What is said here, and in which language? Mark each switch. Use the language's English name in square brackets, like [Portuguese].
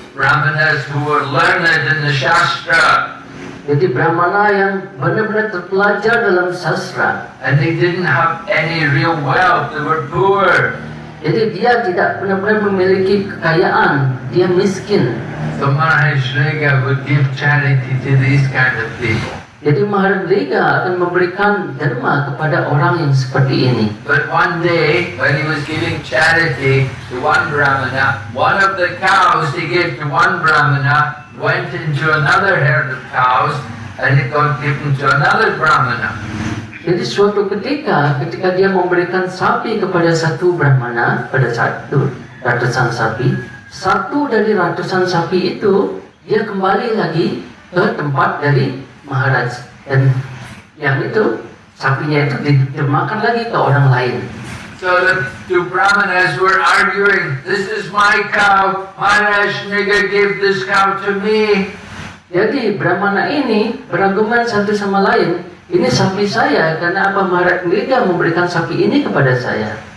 [English] Brahmanas who were learned in the Shastra. [Indonesian] Jadi brahmana yang benar-benar terpelajar dalam sastra. [English] And they didn't have any real wealth, they were poor. [Indonesian] Jadi dia tidak benar-benar memiliki kekayaan, dia miskin. [English] So Maharaj Niga would give charity to these kind of people. [Indonesian] Jadi Maharaj Niga akan memberikan derma kepada orang yang seperti ini. [English] But one day, when he was giving charity to one brahmana, one of the cows he gave to one brahmana went into another herd of cows and it got given to another brahmana. [Indonesian] Jadi suatu ketika dia memberikan sapi kepada satu brahmana, pada satu ratusan sapi, satu dari ratusan sapi itu dia kembali lagi ke tempat dari Maharaj, dan yang itu sapinya itu ditermakan lagi ke orang lain. [English] So the two brahmanas were arguing, this is my cow, Maharaj Niga gave this cow to me. [Indonesian] Jadi brahmana ini berargumen satu sama lain, ini sapi saya karena apa Maharaj Niga memberikan sapi ini kepada saya.